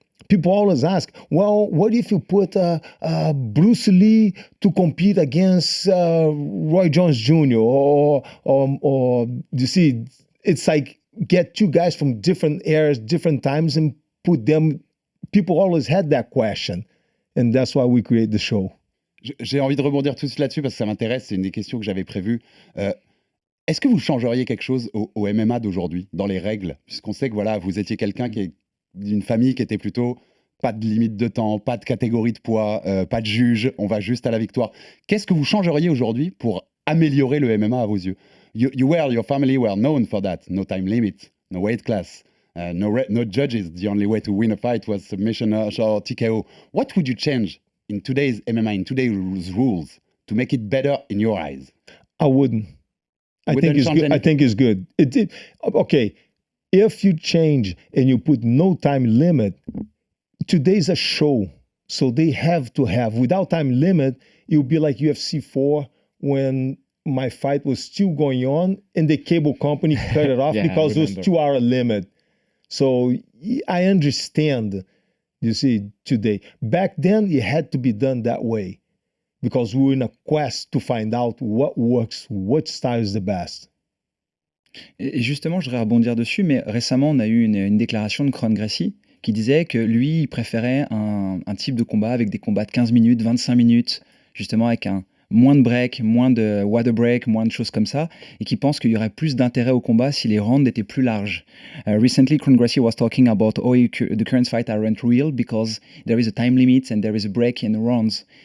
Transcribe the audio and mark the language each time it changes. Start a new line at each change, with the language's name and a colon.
English: People always ask, well, what if you put Bruce Lee to compete against Roy Jones Jr. or you see, it's like get two guys from different eras, different times and put them. People always had that question. And that's why we create the show.
French: J'ai envie de rebondir tout de suite là-dessus parce que ça m'intéresse, c'est une des questions que j'avais prévues. Est-ce que vous changeriez quelque chose au MMA d'aujourd'hui, dans les règles? Puisqu'on sait que voilà, vous étiez quelqu'un qui est d'une famille qui était plutôt pas de limite de temps, pas de catégorie de poids, pas de juge, on va juste à la victoire. Qu'est-ce que vous changeriez aujourd'hui pour améliorer le MMA à vos yeux?
English: Your family were known for that. No time limit, no weight class, no judges. The only way to win a fight was submission or TKO. What would you change in today's MMA, in today's rules, to make it better in your eyes? I wouldn't. I think it's good. I think it's good. Okay, if you change and you put no time limit, today's a show, so they have to have. Without time limit, it would be like UFC 4 when my fight was still going on and the cable company cut it off because it was 2 hour limit. So I understand, you see, today. Back then, it had to be done that way because we were in a quest to find out what works, what style is the best.
French: Et justement, je voudrais rebondir dessus, mais récemment, on a eu une déclaration de Royce Gracie qui disait que lui, il préférait un type de combat avec des combats de 15 minutes, 25 minutes, justement avec moins de break, moins de water break, moins de choses comme ça, et qui pense qu'il y aurait plus d'intérêt au combat si les rounds étaient plus larges.
English: Recently, Gracie was talking about the current fight aren't real because there is a time limit and there is a break in the rounds.